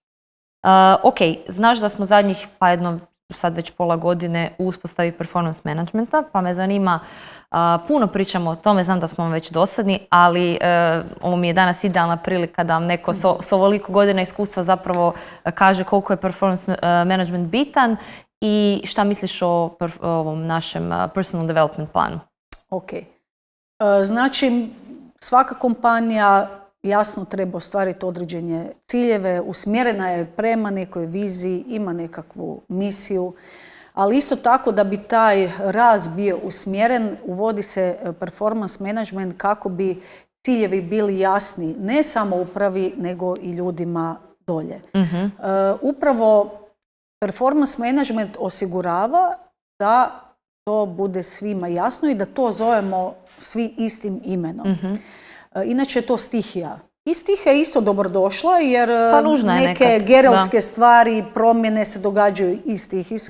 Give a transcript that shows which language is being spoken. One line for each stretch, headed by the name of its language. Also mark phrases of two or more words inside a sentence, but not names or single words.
Croatian: Ok, znaš da smo zadnjih sad već pola godine u uspostavi
English: performance managementa,
Croatian: pa me zanima, puno pričamo o tome, znam da smo vam već dosadni, ali ovo mi je danas idealna prilika da vam neko s ovoliko godina iskustva zapravo kaže koliko je performance management bitan i šta misliš o ovom našem
English: personal development planu.
Croatian: Ok. Znači, svaka kompanija jasno treba ostvariti određene ciljeve, usmjerena je prema nekoj viziji, ima nekakvu misiju, ali isto tako da bi taj raz bio usmjeren, uvodi se
English: performance management
Croatian: kako bi ciljevi bili jasni ne samo upravi, nego i ljudima dolje. Upravo
English: performance management
Croatian: osigurava da to bude svima jasno i da to zovemo svi istim imenom. Inače je to stihija. I stihija je isto dobrodošla jer neke gerelske stvari, promjene se događaju i stihijski.